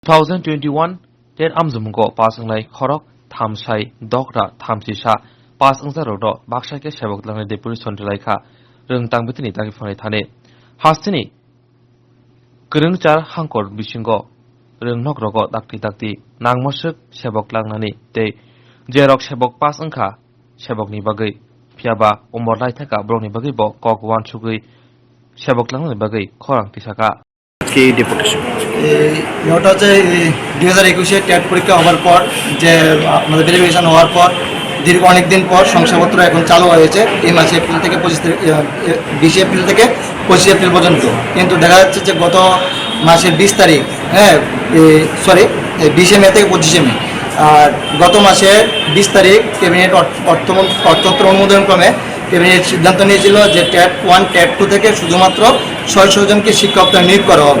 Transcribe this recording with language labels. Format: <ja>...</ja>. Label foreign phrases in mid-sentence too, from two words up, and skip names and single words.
<trp>2021 ten amzumgo pasanglai khorok thamsai dokra thamsisa pasangzaro bakshake sebukni Deputation Rwlaikha Rwntangbitini takifani thane hastini krungchar hangkor bisingo Wngjakrokno dakti nangmosuk sebuklangnani tei jerok sebuk pasangkha sebukni bagai phiaba Wlaikha brokni bagai bo kokwan sugui sebuklangnani bagai khorang tisaka</trp> <bn>কি ডেপুটেশন ওটা হচ্ছে 2021-এ টেট পরীক্ষা হওয়ার পর যে আমাদের ভেরিফিকেশন হওয়ার পর দীর্ঘ অনেক দিন পর শংসাপত্র এখন চালু হয়েছে এই মাসে এপ্রিল থেকে 20 এপ্রিল থেকে 25 এপ্রিল পর্যন্ত। কিন্তু দেখা যাচ্ছে যে গত মাসের 20 তারিখ 20 মে থেকে 25 মে আর গত মাসের 20 তারিখ ক্যাবিনেট অর্থতন্ত্র অনুমোদন ক্রমে ক্যাবিনেট সিদ্ধান্ত নিয়েছিল যে ট্যাট 1 ট্যাট 2 থেকে শুধুমাত্র 600 জনকে শিক্ষক নিয়োগ করা হবে।</bn>